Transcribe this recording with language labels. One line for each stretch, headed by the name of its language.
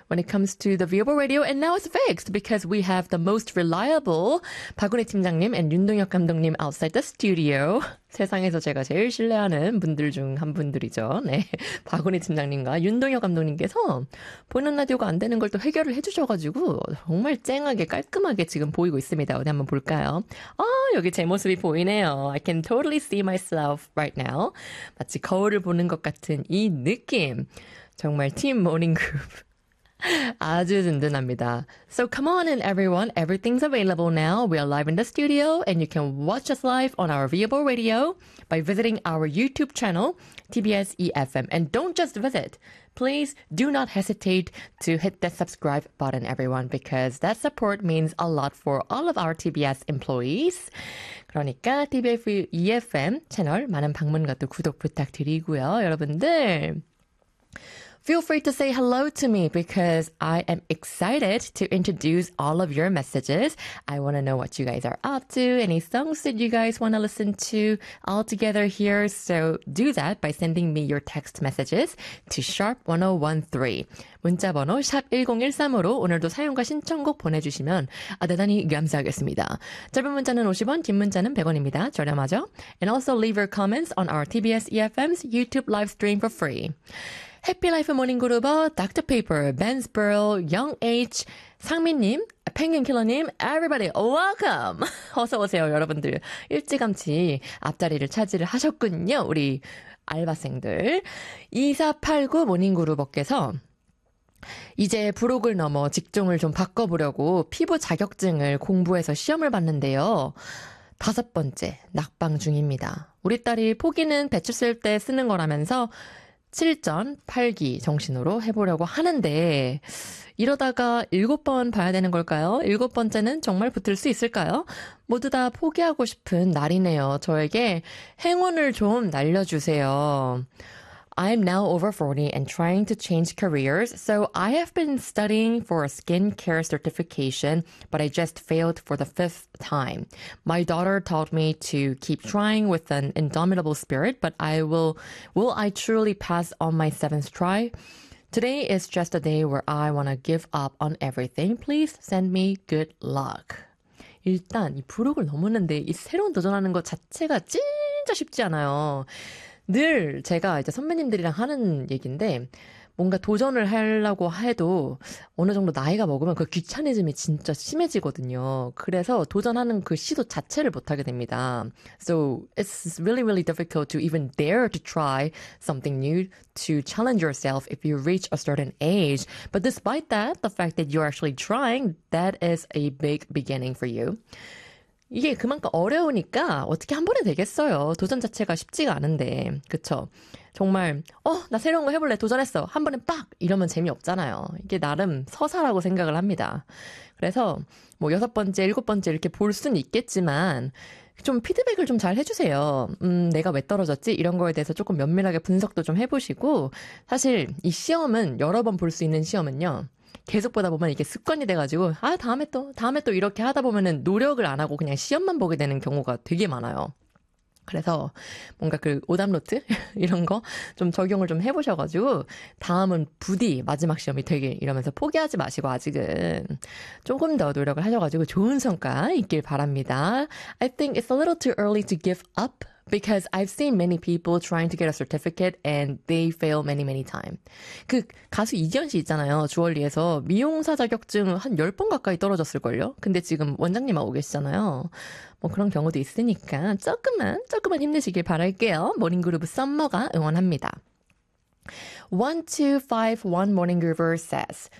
English: when it comes to the viewable radio, and now it's fixed because we have the most reliable 박은혜 팀장님 and 윤동혁 감독님 outside the studio.
Korean: 세상에서 제가 제일 신뢰하는 분들 중 한 분들이죠. 네, 박은혜 팀장님과 윤동혁 감독님께서 보이는 라디오가 안 되는 걸 또 해결을 해주셔가지고 정말 쨍하게 깔끔하게 지금 보이고 있습니다. 어디 한번 볼까요? 아, 여기 제 모습이 보이네요.
English: I can totally see myself right now.
Korean: 마치 거울을 보는 것 같은 이 느낌. 정말 팀 모닝 그룹. 아주 든든합니다.
English: So come on in, everyone. Everything's available now. We are live in the studio, and you can watch us live on our viewable radio by visiting our YouTube channel, TBS eFM. And don't just visit. Please do not hesitate to hit the subscribe button, everyone, because that support means a lot for all of our TBS employees.
Korean: 그러니까 TBS eFM 채널 많은 방문과도 구독 부탁드리고요, 여러분들.
English: Feel free to say hello to me because I am excited to introduce all of your messages. I want to know what you guys are up to, any songs that you guys want to listen to all together here. So do that by sending me your text messages to sharp1013.
Korean: 문자번호 샵1013으로 오늘도 사연과 신청곡 보내주시면 대단히 감사하겠습니다. 짧은 문자는 50원, 긴 문자는 100원입니다. 저렴하죠?
English: And also leave your comments on our TBS EFM's YouTube live stream for free. Happy Life Morning Group, Dr. Paper, Ben's Pearl, Young H, 상민님, Penguin Killer님, everybody, welcome!
Korean: 어서오세요, 여러분들. 일찌감치 앞자리를 차지를 하셨군요, 우리 알바생들. 2489 Morning Group께서 이제 부록을 넘어 직종을 좀 바꿔보려고 피부 자격증을 공부해서 시험을 봤는데요. 다섯 번째, 낙방 중입니다. 우리 딸이 포기는 배추 쓸 때 쓰는 거라면서 7전 8기 정신으로 해보려고 하는데 이러다가 7번 봐야 되는 걸까요? 7번째는 정말 붙을 수 있을까요? 모두 다 포기하고 싶은 날이네요. 저에게 행운을 좀 날려주세요.
English: I'm now over 40 and trying to change careers, so I have been studying for a skincare certification, but I just failed for the fifth time. My daughter taught me to keep trying with an indomitable spirit, but will I truly pass on my seventh try? Today is just a day where I want to give up on everything. Please send me good luck.
Korean: 일단 이 부록을 넘었는데 이 새로운 도전하는 것 자체가 진짜 쉽지 않아요. 늘 제가 이제 선배님들이랑 하는 얘기인데 뭔가 도전을 하려고 해도 어느 정도 나이가 먹으면 그 귀차니즘이 진짜 심해지거든요. 그래서 도전하는 그 시도 자체를 못하게 됩니다.
English: So it's really, really difficult to even dare to try something new to challenge yourself if you reach a certain age. But despite that, the fact that you're actually trying, that is a big beginning for you.
Korean: 이게 그만큼 어려우니까 어떻게 한 번에 되겠어요. 도전 자체가 쉽지가 않은데, 그쵸? 정말 나 새로운 거 해볼래 도전했어 한 번에 빡! 이러면 재미없잖아요. 이게 나름 서사라고 생각을 합니다. 그래서 뭐 여섯 번째, 일곱 번째 이렇게 볼 순 있겠지만 좀 피드백을 좀 잘 해주세요. 내가 왜 떨어졌지? 이런 거에 대해서 조금 면밀하게 분석도 좀 해보시고 사실 이 시험은 여러 번 볼 수 있는 시험은요. 계속 보다 보면 이게 습관이 돼가지고 다음에 또 이렇게 하다 보면은 노력을 안 하고 그냥 시험만 보게 되는 경우가 되게 많아요. 그래서 뭔가 그 오답노트 이런 거 좀 적용을 좀 해보셔가지고 다음은 부디 마지막 시험이 되길 이러면서 포기하지 마시고 아직은 조금 더 노력을 하셔가지고 좋은 성과 있길 바랍니다.
English: I think it's a little too early to give up because I've seen many people trying to get a certificate and they fail many, many times.
Korean: 그 가수 이지현 씨 있잖아요. 주얼리에서 미용사 자격증 한 10번 가까이 떨어졌을걸요? 근데 지금 원장님하고 계시잖아요. 뭐 그런 경우도 있으니까 조금만 힘내시길 바랄게요. 모닝그룹 썸머가 응원합니다.
English: 1251 Morning Groover says,